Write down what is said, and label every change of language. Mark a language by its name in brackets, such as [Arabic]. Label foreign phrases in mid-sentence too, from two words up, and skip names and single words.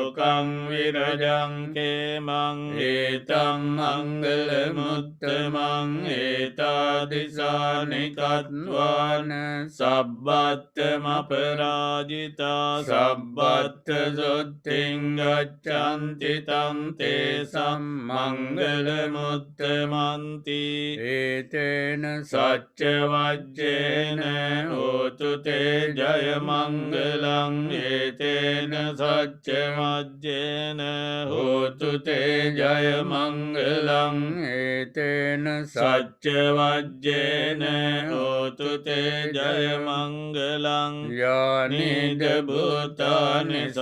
[Pali] සං විරජං කේමං ඒතං මංගල මුත්තමං ඒතාදිසානි කତ୍වාන සබ්බත්තම පරාජිතා සබ්බත්ත සොත්තිං ගච්ඡන්ති තං තේසම් මංගල මුත්තමන්ති ඒතේන සච්ච වජ්ජේන හෝතු තේ ජය මංගලං ඒතේන සච්ච වජ්ජේන හෝතු තේ ජය මංගලං ඒතේන සච්ච වජ්ජේන හෝතු තේ ජය මංගලං යානිද භූතානි